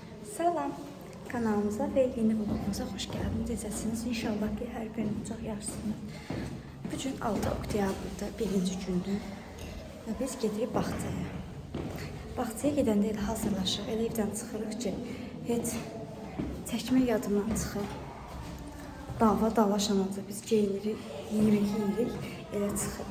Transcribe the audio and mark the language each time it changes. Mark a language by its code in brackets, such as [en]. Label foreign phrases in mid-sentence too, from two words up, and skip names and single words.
[tr] Salam, kanalımıza ve yeni vlogumuza hoş geldiniz. [az] İzləsiniz. İnşallah ki hər gününüz çox yaxşısınız. Bugün 6 oktyabrda birinci gündür və biz gedirik bağçaya. Bağçaya gedəndə elə hazırlaşıq, elə evdən çıxırıq ki, heç çəkmə yadımdan çıxır. Dava dalaşanca biz geyinirik, yeyirik, elə çıxırıq.